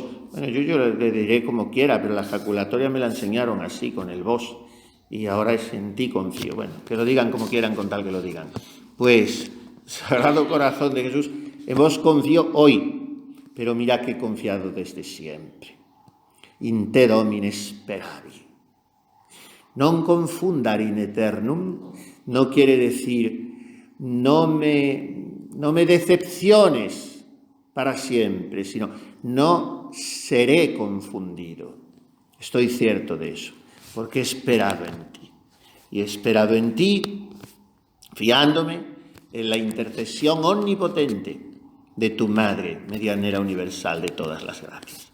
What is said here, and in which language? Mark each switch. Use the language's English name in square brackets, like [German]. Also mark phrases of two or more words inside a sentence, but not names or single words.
[Spanish] Bueno, yo le diré como quiera, pero la jaculatoria me la enseñaron así, con el vos. Y ahora es en ti confío. Bueno, que lo digan como quieran con tal que lo digan. Pues, Sagrado Corazón de Jesús, en vos confío hoy, pero mira que he confiado desde siempre. [Latin] In te Domine speravi. Non confundar in eternum [Spanish] no quiere decir no me decepciones para siempre, sino no seré confundido. Estoy cierto de eso, porque he esperado en ti. Y he esperado en ti, fiándome en la intercesión omnipotente de tu Madre, medianera universal de todas las gracias.